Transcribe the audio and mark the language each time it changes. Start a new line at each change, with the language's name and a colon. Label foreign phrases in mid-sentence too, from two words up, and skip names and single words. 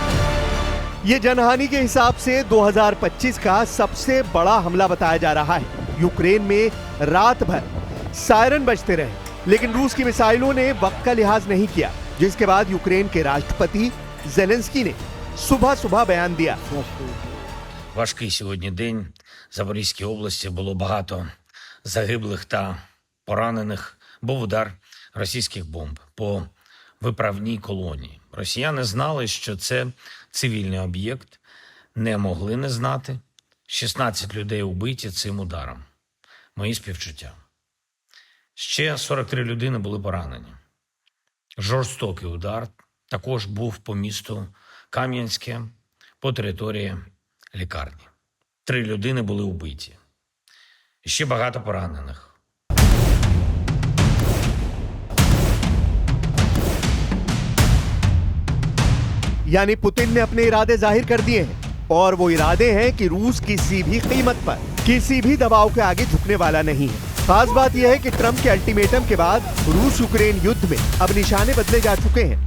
Hindi: ये जनहानि के हिसाब से 2025 का सबसे बड़ा हमला बताया जा रहा है। यूक्रेन में रात भर सायरन बजते रहे, लेकिन रूस की मिसाइलों ने वक्त का लिहाज नहीं किया, जिसके बाद यूक्रेन के राष्ट्रपति जेलेंस्की ने सुबह सुबह बयान दिया।
Ukrainian: Важкий сьогодні день. В Запорізькій області було багато загиблих та поранених. Був удар російських бомб по виправній колонії. Росіяни знали, що це цивільний об'єкт, не могли не знати. 16 людей убиті цим ударом. Мої співчуття. Ще 43 людини були поранені. Жорстокий удар також був по місту Кам'янське, по території лікарні. 3 людини були убиті. І ще багато поранених.
Hindi: यानी पुतिन ने अपने इरादे जाहिर कर दिए हैं, और वो इरादे हैं कि रूस किसी भी कीमत पर किसी भी दबाव के आगे झुकने वाला नहीं है। खास बात यह है कि ट्रंप के अल्टीमेटम के बाद रूस यूक्रेन युद्ध में अब निशाने बदले जा चुके हैं।